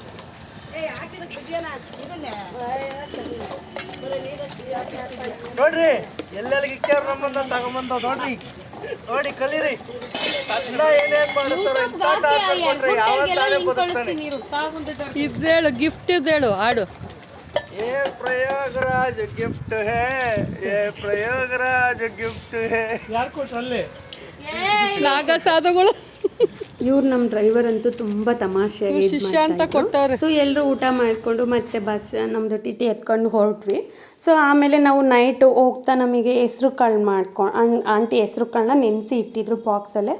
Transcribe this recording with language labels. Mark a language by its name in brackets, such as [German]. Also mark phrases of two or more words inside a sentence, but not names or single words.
[Kannada] ನೋಡ್ರಿ ಎಲ್ಲೆಲ್ಲಿಗೆ ಇಕ್ಕ್ಯಾರ ನಮ್ಮಂದ ತಗೊಂಬಂದ ನೋಡ್ರಿ, ನೋಡಿ ಕಲೀರಿ. ಅನ್ನ ಏನೇನ್ ಮಾಡ್ತಾರೆ ಯಾವ ತಾನೇ ಬದುಕ್ತಾನೆ. ಇದೇಳು ಗಿಫ್ಟ್ ಇದೇಳು ಹಾಡು. [Hindi] ये प्रयागराज गिफ्ट है, ये प्रयागराज गिफ्ट है. [Kannada] ಯಾರು ಕೊಟ್ರಲ್ಲೇ ನಾಗ ಸಾಧುಗಳು. ಇವ್ರು ನಮ್ಮ ಡ್ರೈವರ್ ಅಂತೂ ತುಂಬ ತಮಾಷೆಯಾಗಿ ಶಿಷ್ಯ ಅಂತ ಕೊಟ್ಟವ್ರೆ. ಸೊ ಎಲ್ಲರೂ ಊಟ ಮಾಡಿಕೊಂಡು ಮತ್ತೆ ಬಸ್ ನಮ್ಮದು ಟಿಟಿ ಎತ್ಕೊಂಡು ಹೊರಟ್ವಿ. ಸೊ ಆಮೇಲೆ ನಾವು ನೈಟ್ ಹೋಗ್ತಾ ನಮಗೆ ಹೆಸ್ರು ಕಾಳು ಆಂಟಿ ಹೆಸ್ರು ಕಾಳನ್ನ ನೆನೆಸಿ ಇಟ್ಟಿದ್ರು ಬಾಕ್ಸಲ್ಲೇ.